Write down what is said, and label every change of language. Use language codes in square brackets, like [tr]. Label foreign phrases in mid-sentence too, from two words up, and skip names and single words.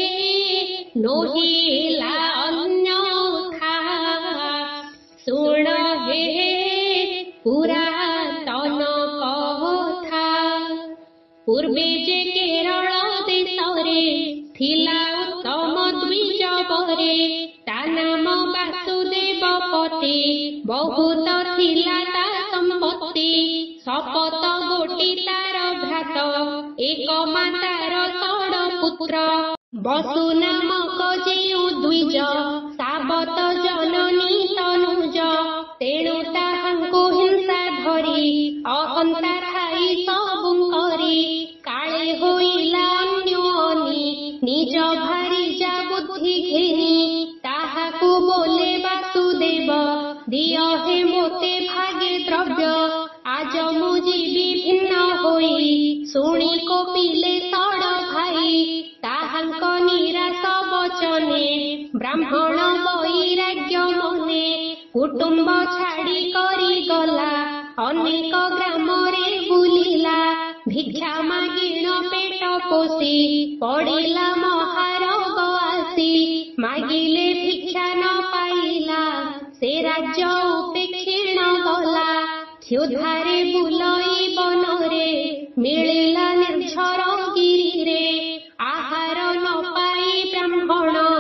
[or] ନୋହିଲା ଅନ୍ୟଥା ଶୁଣ ହେ ପୁରାତନ କଥା ପୂର୍ବେ ଯେ କେରଳ ଦେଶରେ ଥିଲା ଉତ୍ତମ ଦ୍ୱିଜ ପରେ ତା ନାମ ବାସୁଦେବପତି ବହୁତ ଥିଲା ତା ସମ୍ପତ୍ତି ଶପଥ ଗୋଟି ତାର ଭ୍ରାତ ଏକ ମାତାର ଷଡ ପୁତ୍ର ବସୁ ନାମକ ଯେଉଁ ଦ୍ୱିଜ ସାବତ ଜନନୀ ତନୁଜ ତେଣୁ ତାହାଙ୍କୁ ହିଂସା ଧରି ଅହଂତା ଠାଇ ସବୁ କରି କାଳେ ହୋଇଲା ଅନ୍ୟୋନି ନିଜ ଭାରି ଯା ବୁଦ୍ଧି ଘେନି ତାହାକୁ ବୋଲେ ବାସୁଦେବ ଦିଅ ହେ ମୋତେ ଭାଗେ ଦ୍ରବ୍ୟ ଆଜ ମୁ ଜୀବି ଭିନ୍ନ ହୋଇ ଶୁଣି କୋପିଲେ ଷଡ ଭାଇ ତାହାଙ୍କ ନିରାଶ ବଚନେ ବ୍ରାହ୍ମଣ ବୈରାଗ୍ୟ ମନେ କୁଟୁମ୍ବ ଛାଡ଼ି କରି ଗଲା ଅନେକ ଗ୍ରାମ ରେ ବୁଲିଲା ଭିକ୍ଷା ମାଗିଣ ପେଟ ପୋଷି ପଡ଼ିଲା ମହାରୋଗ ଆସି ମାଗିଲେ ଭିକ୍ଷା ନ ପାଇଲା ସେ ରାଜ୍ୟ ଉପେକ୍ଷିଣ ଗଲା କ୍ଷୁଧାରେ ବୁଲଇ ବନରେ ମିଳିଲା ନିର୍ଝର ଗିରିରେ ଆହାର ନ ପାଇ ବ୍ରାହ୍ମଣ